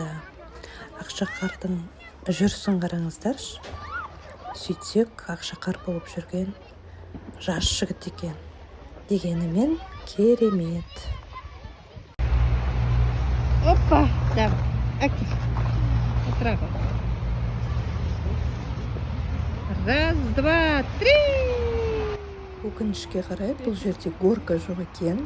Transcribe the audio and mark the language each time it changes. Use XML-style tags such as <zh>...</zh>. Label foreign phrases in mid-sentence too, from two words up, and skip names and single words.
<kk>Ақшақардың жүрсін қараңыздаршы. Сөйтсек, Ақшақар болып жүрген жас жігіт екен. Дегенімен керемет.</kk> <ru>Опа, давай. Окей. Отравай. Раз, два, три.</ru> <kk>Өкінішке қарай бұл жерде горка жоқ екен.</kk>